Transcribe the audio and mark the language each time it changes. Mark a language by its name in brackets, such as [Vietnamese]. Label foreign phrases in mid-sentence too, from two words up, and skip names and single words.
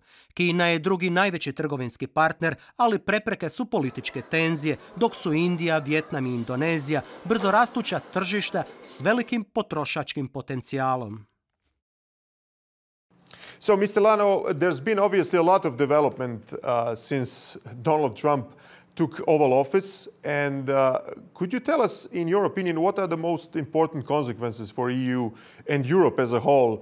[Croatian] Kina je drugi najveći trgovinski partner, ali prepreke su političke tenzije, dok su Indija, Vijetnam i Indonezija brzo rastuća tržišta s velikim potrošačkim potencijalom. [English] So, Mr. Lannoo, there's been obviously a lot of development since Donald Trump took Oval Office. And could you tell us, in your opinion, what are the most important consequences for EU and Europe as a whole?